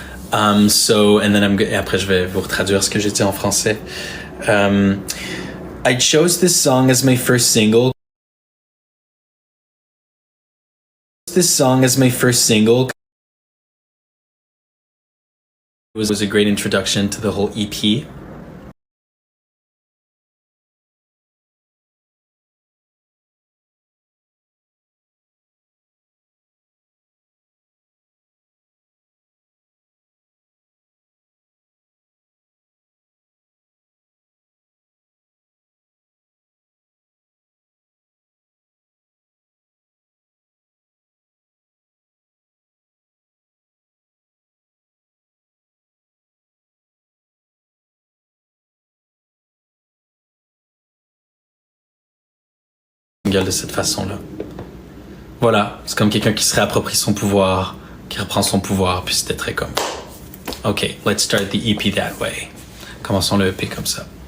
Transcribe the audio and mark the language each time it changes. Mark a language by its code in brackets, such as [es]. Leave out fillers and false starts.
[en] And then [fr] et après je vais vous traduire ce que j'ai dit en français. [en] I chose this song as my first single. This song as my first single. It was a great introduction to the whole EP. [fr] gueule de cette façon-là. Voilà, c'est comme quelqu'un qui se réapproprie son pouvoir, qui reprend son pouvoir, puis c'était très comme... [en] OK, let's start the EP that way. [fr] Commençons le EP comme ça.